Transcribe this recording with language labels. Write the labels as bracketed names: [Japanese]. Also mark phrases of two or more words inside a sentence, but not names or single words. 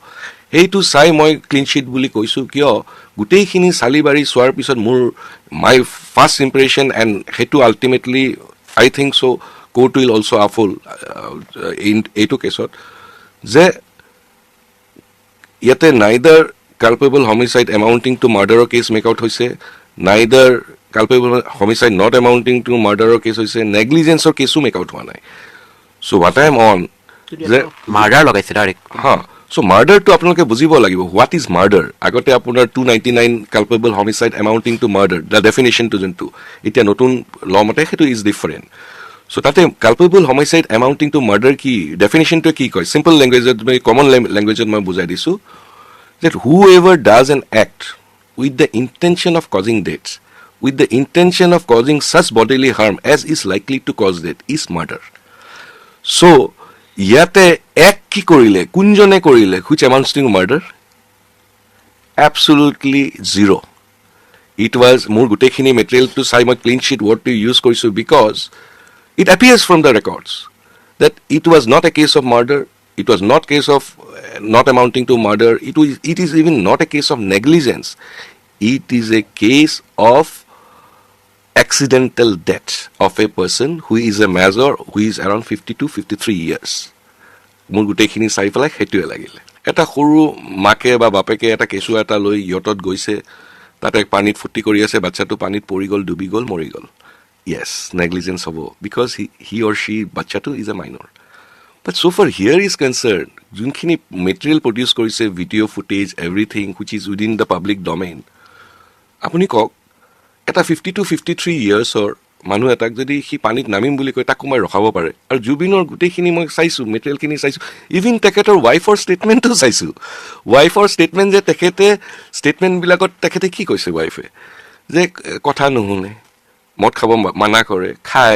[Assamese] সেইটো চাই মই [English] clean sheet [Assamese] বুলি কৈছোঁ, কিয় গোটেইখিনি চালি বাৰি চোৱাৰ পিছত মোৰ [English] my first impression and [Assamese] সেইটো [English] ultimately I think so court will also uphold [Assamese] এইটো কেছত যে ইয়াতে [English] neither culpable homicide amounting to murder [Assamese] কেছ [English] make out [Assamese] হৈছে, [English] neither culpable homicide not amounting to murder [Assamese] কেছ হৈছে, নেগলিজেঞ্চৰ কেছো মেক আউট হোৱা নাই। [English] so what I am on যে [Assamese] মাৰ্ডাৰ লগাইছে ডাইৰেক্ট। হা, চ' মাৰ্ডাৰটো আপোনালোকে বুজিব লাগিব, [English] what is murder. [Assamese] আগতে আপোনাৰ 299 [English] culpable homicide amounting to murder, the definition-টো [Assamese] যোনটো এতিয়া নতুন ল মতে সেইটো [English] is different. [Assamese] চ' তাতে [English] culpable homicide amounting to murder [Assamese] কি ডেফিনেশ্যনটোৱে কি কয়, [English] simple language-ত, common language-ত [Assamese] মই বুজাই দিছোঁ, [English] that whoever does an act with the intention of causing death, with the intention of causing such bodily harm as is likely to cause death is murder. So, [Assamese] ইয়াতে এক কি কৰিলে, কোনজনে কৰিলে, [English] which amounts to murder? Absolutely zero. It was [Assamese] মোৰ গোটেইখিনি মেটেৰিয়েলটো চাই মই ক্লিন শ্বিট ৱৰ্ডটো ইউজ কৰিছোঁ [English] বিকজ it appears from the records that it was not a case of murder, it was not case of not amounting to murder, it is even not a case of negligence, it is a case of accidental death of a person who is a major, who is around 52-53 years. [Assamese] মোৰ গোটেইখিনি চাই পেলাই সেইটোৱে লাগিলে। এটা সৰু মাকে বা বাপেকে এটা কেঁচুৱা এটা লৈ ইয়টত গৈছে, তাতে পানীত ফুটি কৰি আছে, বাচ্চাটো পানীত পৰি গ'ল, ডুবি গ'ল, মৰি গ'ল। [English] yes, negligence হ'ব, because he or she, বাচ্চাটো is a minor. but so far here is concern, [Assamese] যোনখিনি মেটেৰিয়েল প্ৰডিউচ কৰিছে, [English] video footage, everything which is within the public domain, [Assamese] আপুনি কওক এটা 52-53 yearsৰ মানুহ এটাক যদি সি পানীত নামিম বুলি কয়, তাক মই ৰখাব পাৰে। আৰু জুবিনৰ গোটেইখিনি মই চাইছোঁ, মেটেৰিয়েলখিনি চাইছোঁ, ইভিন তেখেতৰ [English] wife-ৰ statement-টো [Assamese] চাইছোঁ। [English] wife-ৰ statement [Assamese] যে ষ্টেটমেণ্টবিলাকত তেখেতে কি কৈছে, ৱাইফে যে কথা নুশুনে, মদ খাব মানা কৰে, খায়।